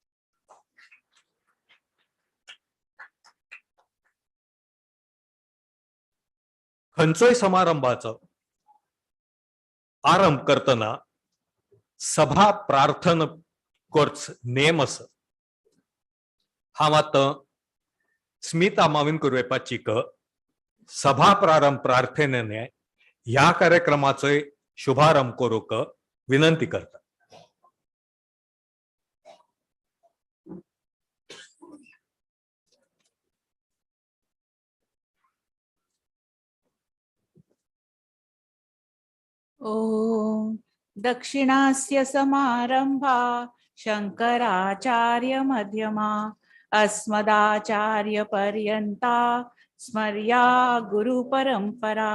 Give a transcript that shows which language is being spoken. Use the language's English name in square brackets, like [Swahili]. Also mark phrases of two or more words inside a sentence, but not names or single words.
[Konkani] खंयचोय समारंभाचो आरंभ करतना सभा प्रार्थना करच नेम आसा. हांव आतां स्मिता माविन कुरवेपाचीक सभा प्रारंभ प्रार्थनेने ह्या कार्यक्रमाचो शुभारंभ करूक विनंती करता. [Sanskrit] ओम दक्षिणास्य समारंभा शंकराचार्य मध्यमा अस्मदाचार्य पर्यंता स्मर्या गुरु परंपरा.